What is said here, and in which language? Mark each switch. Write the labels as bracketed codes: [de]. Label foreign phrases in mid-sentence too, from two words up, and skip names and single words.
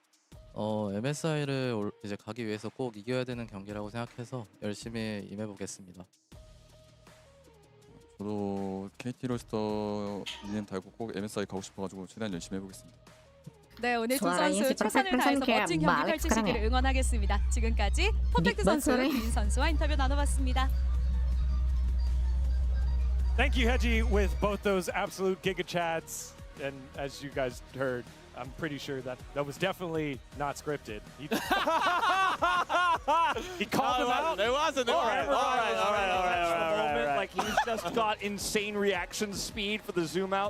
[ko] MSI를 이제 가기 위해서 꼭 이겨야 되는 경기라고 생각해서 열심히 임해보겠습니다. 저도 KT 롤스터 이름 달고 꼭 MSI 가고 싶어가지고 최대한 열심히 해보겠습니다. 네, 오늘 두 [id] Suaranya [ko] 선수 [id] si [ko] 최선을 [id] Perfect [ko] 다해서 [id] Person [ko] 멋진 [id] kayak [ko] 경기 [id] balik [ko] 펼치시기를 [id] sekarang ya? [ko] 응원하겠습니다. 지금까지 퍼펙트 선수, sorry. 기인 선수와 인터뷰 나눠봤습니다. [en] Thank you, Heji, with both those absolute giga chads. And as you guys heard, I'm pretty sure that was definitely not scripted. He called him out. It wasn't. All right. Moment, like he's just got insane reaction speed for the zoom out.